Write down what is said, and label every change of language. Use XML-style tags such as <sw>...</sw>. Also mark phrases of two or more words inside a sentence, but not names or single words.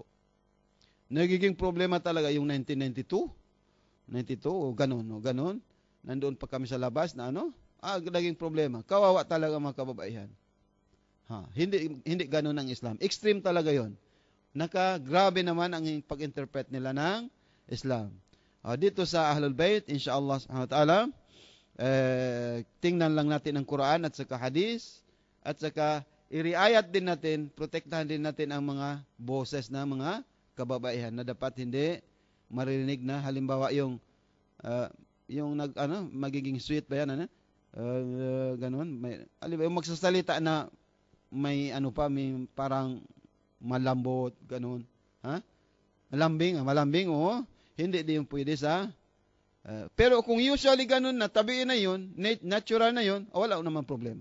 <tl>Nagiging problema talaga yung 1992 o ganun. Nandoon pa kami sa labas na naging problema. Kawawa talaga mga kababaihan. Hindi ganun ang Islam. Extreme talaga 'yon. Grabe naman ang pag-interpret nila ng Islam. Dito sa Ahlul Bayt,</tl> <ar>inshallah subhanahu wa ta'ala,</ar> <tl>tingnan lang natin ang Quran at saka hadis at saka i-riayat din natin, protektahan din natin ang mga boses na mga kababaihan na dapat hindi marinig na halimbawa yung magiging sweet ba yan ganun, yung magsasalita na may may parang malambot ganun, malambing hindi din pwede sa pero kung usually ganun na tabiin na yun, natural na yun, wala naman problema.</tl>